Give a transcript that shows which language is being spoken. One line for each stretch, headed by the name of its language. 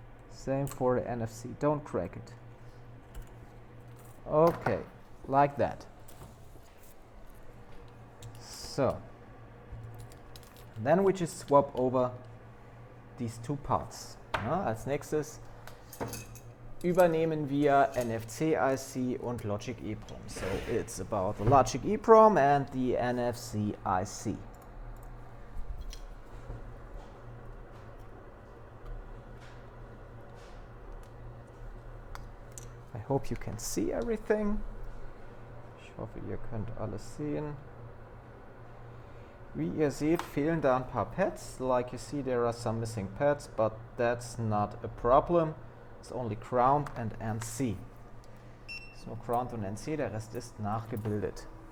English: Same for the NFC, don't crack it. Okay, like that. So, then we just swap over these two parts.
German: Ja, als nächstes übernehmen wir NFC-IC und Logic EEPROM.
English: So, it's about the Logic EEPROM and the NFC-IC. I hope you can see everything.
German: Ich hoffe, ihr könnt alles sehen. Wie ihr seht, fehlen da ein paar Pads.
English: Like you see, there are some missing pads, but that's not a problem. It's only ground and NC.
German: Ist nur Ground und NC, der Rest ist nachgebildet.